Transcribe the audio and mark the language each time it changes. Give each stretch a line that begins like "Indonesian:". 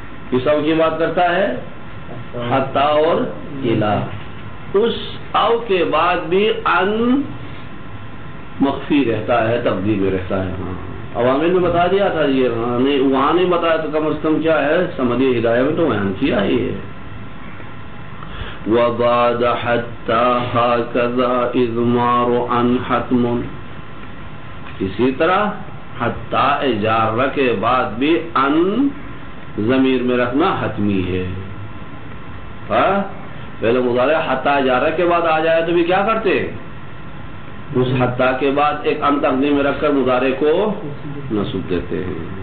Urdu: کس او کی بات کرتا ہے؟ حتی اور الا. اس او کے بعد بھی ان مخفی رہتا ہے، تقدیر میں رہتا ہے. ہاں عوامل میں بتا دیا تھا یہ، ہاں نہیں وہاں نہیں بتایا تو کم از کم کیا ہے سمجھے ہدایہ میں تو بیان کیا ہی ہے.
Arabic: وبعد حتى هكذا اضمار عن حتم.
Urdu: اسی طرح حتی جارہ کے بعد بھی ان ضمیر میں رکھنا حتمی ہے. پہلے مضارع حتی جارہ کے بعد آ جائے تو بھی کیا کرتے؟ اس حتی کے بعد ایک ان تقدیم میں رکھ کر مضارع کو نصب دیتے ہیں.